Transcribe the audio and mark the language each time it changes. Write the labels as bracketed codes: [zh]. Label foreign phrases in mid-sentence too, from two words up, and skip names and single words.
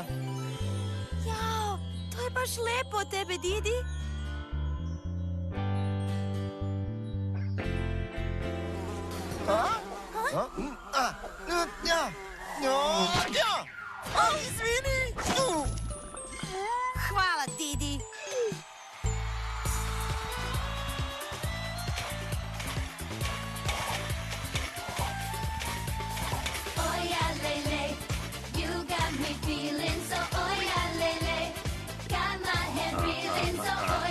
[sr] Jao, to je baš lepo od tebe, Didi. Izvini! Hvala, Didi. [en] Oh yeah, Lele, you got me feeling so. Oh yeah, Lele, got my head feeling so.